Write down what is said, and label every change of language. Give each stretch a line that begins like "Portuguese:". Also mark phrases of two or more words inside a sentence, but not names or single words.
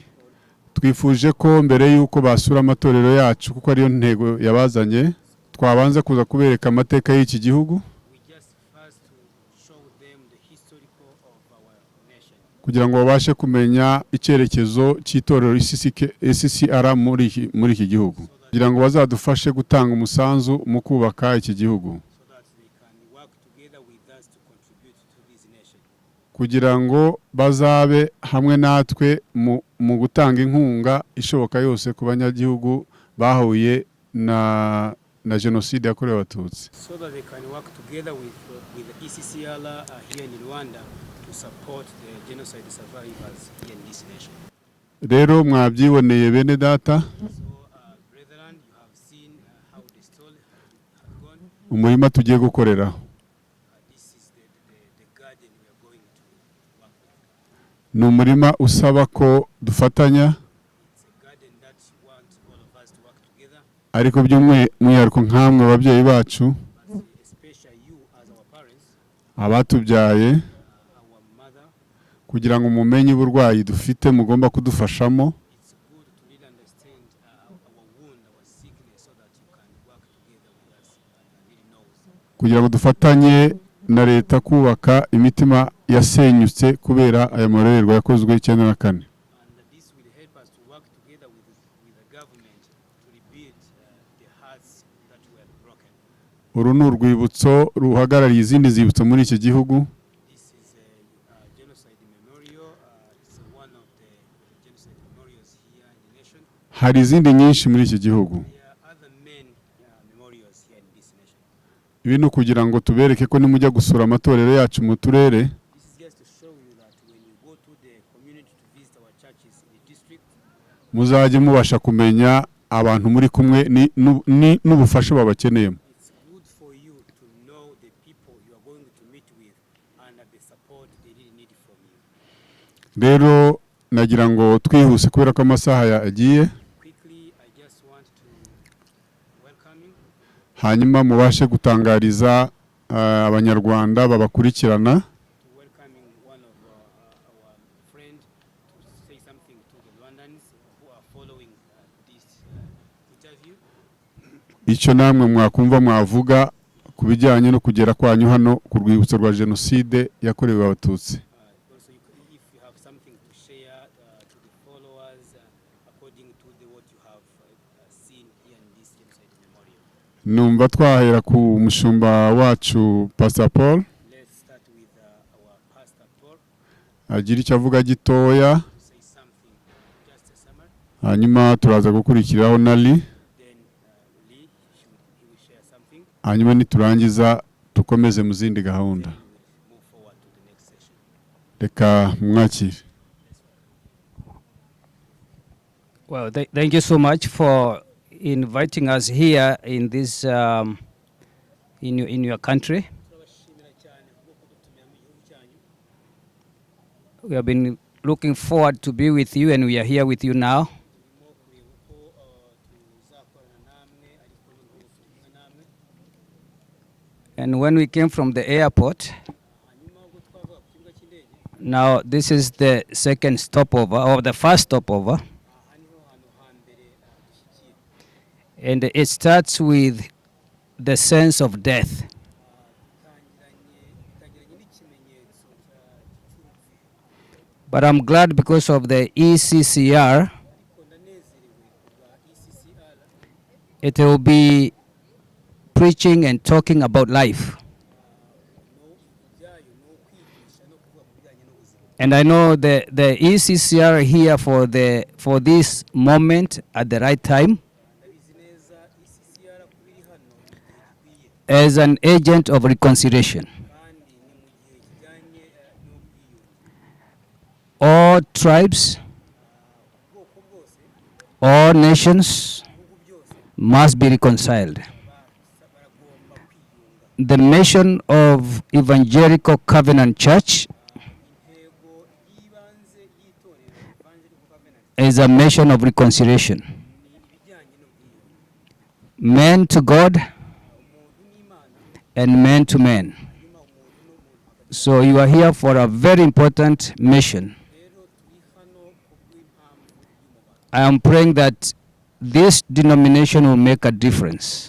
Kinyarwanda: Twifuje ko mbere yuko basura amatorero yacu kuko ariyo ntego yabazanye twabanza kuza kubereka amateka y'iki gihugu kugira ngo babashe kumenya icyerekezo cy'itorero ICCR muri iki gihugu kugira ngo bazadufashe gutanga umusanzu mu kubaka iki gihugu kugira ngo bazabe hamwe natwe mu gutanga inkunga ishoboka yose ku banyagihugu bahuye na jenoside yakorewe abatutsi.
English: So that they can work together with the ECCR here in Rwanda to support the genocide survivors here in this nation.
Kinyarwanda: Rero mwabyiboneye bene data.
English: Brethren, you have seen how the story had gone.
Kinyarwanda: Umurima tugiye gukorera.
English: This is the garden we are going to work
Kinyarwanda: ni umurima usaba ko dufatanya,
English: It's a garden that wants all of us to work together,
Kinyarwanda: ariko by'umwihariko nk'amwe ababyeyi bacu
English: but especially you as our parents,
Kinyarwanda: abatubyaye,
English: our mother.
Kinyarwanda: kugira ngo mumenye uburwayi dufite mugomba kudufashamo,
English: It's good to really understand our wound, our sickness, so that you can work together with us and really knows.
Kinyarwanda: kugira ngo dufatanye na leta kubaka imitima yasenyutse kubera aya marorerwa yakozwe 94.
English: And this will help us to work together with the government to rebuild the hearts that were broken.
Kinyarwanda: Uru ni urwibutso ruhagarariye izindi zibutso muri iki gihugu.
English: This is a genocide memorial. It's one of the genocide memorials here in the nation.
Kinyarwanda: Hari izindi nyinshi muri iki gihugu.
English: There are other main memorials here in this nation.
Kinyarwanda: Ibi ni ukugira ngo tubereke ko nimujya gusura amatorero yacu mu turere,
English: This is just to show you that when you go to the community to visit our churches in the district,
Kinyarwanda: muzajye mubasha kumenya abantu muri kumwe n'ubufasha babakeneyemo.
English: it's good for you to know the people you are going to meet with and the support they really need from you.
Kinyarwanda: Rero nagira ngo twihuse kubera ko amasaha yagiye,
English: Quickly, I just want to welcome you.
Kinyarwanda: hanyuma mubashe gutangariza abanyarwanda babakurikirana
English: To welcoming one of our friend to say something to the Rwandans who are following this interview.
Kinyarwanda: icyo namwe mwakumva mwavuga ku bijyanye no kugera kwanyu hano ku rwibutso rwa Jenoside yakorewe Abatutsi.
English: Also, if you have something to share to the followers according to what you have seen here in this genocide memorial.
Kinyarwanda: Numva twahera ku mushumba wacu Pastor Paul,
English: Let's start with our Pastor Paul
Kinyarwanda: agira icyo avuga gitoya,
English: to say something, just a summary.
Kinyarwanda: hanyuma turaza gukurikiraho na Lee,
English: Then Lee, he will share something.
Kinyarwanda: hanyuma niturangiza tukomeze mu zindi gahunda.
English: Then we will move forward to the next session.
Kinyarwanda: Reka mwakire.
English: Well, thank you so much for inviting us here in this in your country.
Kinyarwanda: Turabashimira cyane kubwo kudutumira mu gihugu cyanyu.
English: We have been looking forward to be with you, and we are here with you now.
Kinyarwanda: Turimo kureba uko tuzakorana namwe ariko n'ubu turi kumwe namwe.
English: And when we came from the airport,
Kinyarwanda: Hanyuma ubwo twavaga ku kibuga cy'indege,
English: now this is the second stopover or the first stopover,
Kinyarwanda: aha niho hantu hambere dushyikiye.
English: and it starts with the sense of death.
Kinyarwanda: Bitangiranye n'ikimenyetso cy'urupfu.
English: But I'm glad because of the ECCR,
Kinyarwanda: Ariko ndanezerewe kubwa ECCR,
English: it will be preaching and talking about life.
Kinyarwanda: ibyayo ni ukwigisha no kuvuga ku bijyanye n'ubuzima.
English: And I know the ECCR here for this moment at the right time
Kinyarwanda: Ndabizi neza ECCR kuba iri hano mu gihe gikwiye,
English: as an agent of reconciliation.
Kinyarwanda: kandi ni mu gihe kijyanye n'ubwiyunge.
English: All tribes,
Kinyarwanda: Ubwoko bwose,
English: all nations
Kinyarwanda: ibihugu byose
English: must be reconciled.
Kinyarwanda: baragomba kwiyunga.
English: The mission of Evangelical Covenant Church
Kinyarwanda: Intego y'ibanze y'itorero Evangelical Covenant
English: is a mission of reconciliation.
Kinyarwanda: ni ibijyanye n'ubwiyunge.
English: Man to God
Kinyarwanda: Umuntu n'Imana,
English: and man to man.
Kinyarwanda: hanyuma umuntu n'umuntu.
English: So you are here for a very important mission.
Kinyarwanda: Rero turi hano kubw'impamvu y'umubano.
English: I am praying that this denomination will make a difference